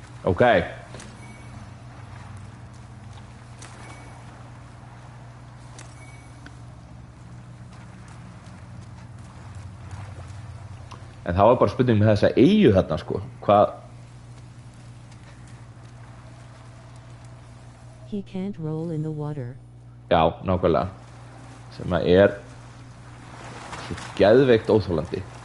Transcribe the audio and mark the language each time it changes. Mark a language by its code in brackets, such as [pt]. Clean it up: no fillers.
[is] Ok. En það var bara spurning með þessa eyju þarna, sko. Hvað? [en] He can't roll in the water. [is] Já, nákvæmlega. Sem að svo geðveikt óþolandi.